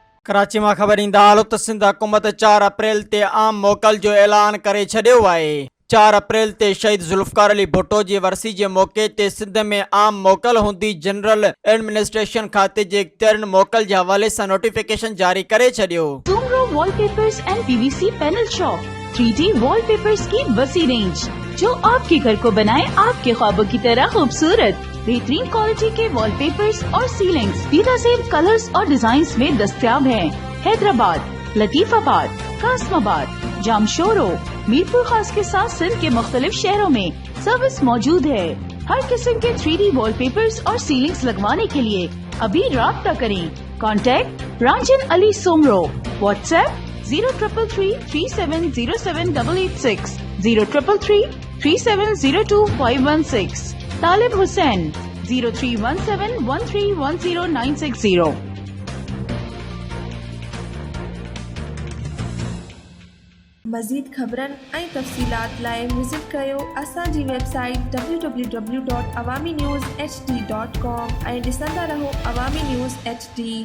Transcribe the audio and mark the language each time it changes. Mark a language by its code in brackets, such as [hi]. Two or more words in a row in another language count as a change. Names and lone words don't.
[sd] कराची में ख़बर ईंदा हालो त सिंध हुकूमत 4 अप्रैल ते आम मोकल जो ऐलान करे छॾियो आहे। 4 अप्रैल ते शहीद ज़ुल्फ़कार अली भुट्टो जी वरसी जे मौक़े ते सिंध में आम मोकल हूंदी। जनरल एडमिनिस्ट्रेशन खाते जे इख्तियारनि मोकल जे हवाले सां नोटिफिकेशन जारी करे छॾियो। [ur] سومرو وال پیپرز اینڈ پی وی سی پینل شاپ 3D وال پیپرز کی وسیع رینج جو آپ کے گھر کو بنائے آپ کے خوابوں کی طرح خوبصورت. بہترین کوالٹی کے وال پیپرز اور سیلنگز بہترین کلرز اور ڈیزائنز میں دستیاب ہیں. حیدرآباد، لطیف آباد، قاسم آباد، جامشورو، میرپور خاص کے ساتھ سندھ کے مختلف شہروں میں سروس موجود ہے. ہر قسم کے 3D وال پیپرز اور سیلنگز لگوانے کے لیے ابھی رابطہ کریں. کانٹیکٹ رانجھن علی سومرو۔ واٹس ایپ 0333370786 03333702 طالب حسین 0317131090. [sd] मज़ीद ख़बरन ऐं तफ़सीलात लाइ विज़िट कयो असांजी वेबसाइट www.awamiNewsHD.com ऐं ॾिसंदा रहो अवामी न्यूज़ HD।